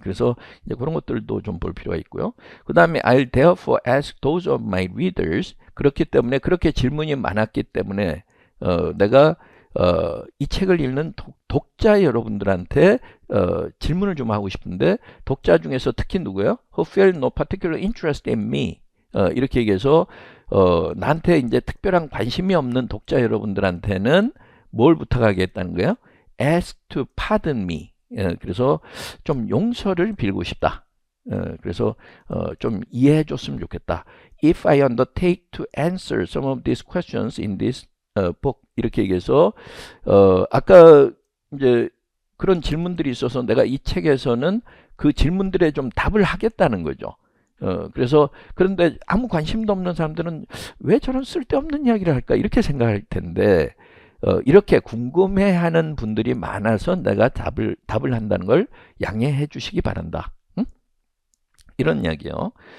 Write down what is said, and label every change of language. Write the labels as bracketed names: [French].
[Korean] 그래서 이제 그런 것들도 좀 볼 필요가 있고요. 그 다음에 [English] I'll therefore ask those of my readers [Korean] 그렇기 때문에 그렇게 질문이 많았기 때문에 내가 이 책을 읽는 독자 여러분들한테 질문을 좀 하고 싶은데 독자 중에서 특히 누구예요? [English] Who feel no particular interest in me [Korean] 이렇게 얘기해서 나한테 이제 특별한 관심이 없는 독자 여러분들한테는 뭘 부탁하겠다는 거예요? [English] Ask to pardon me. [Korean] 그래서 좀 용서를 빌고 싶다. 그래서 좀 이해해 줬으면 좋겠다. [English] If I undertake to answer some of these questions in this book. [Korean] 이렇게 얘기해서 아까 이제 그런 질문들이 있어서 내가 이 책에서는 그 질문들에 좀 답을 하겠다는 거죠. 그래서 그런데 아무 관심도 없는 사람들은 왜 저런 쓸데없는 이야기를 할까 이렇게 생각할 텐데 이렇게 궁금해하는 분들이 많아서 내가 답을 한다는 걸 양해해 주시기 바란다. 응? 이런 이야기요.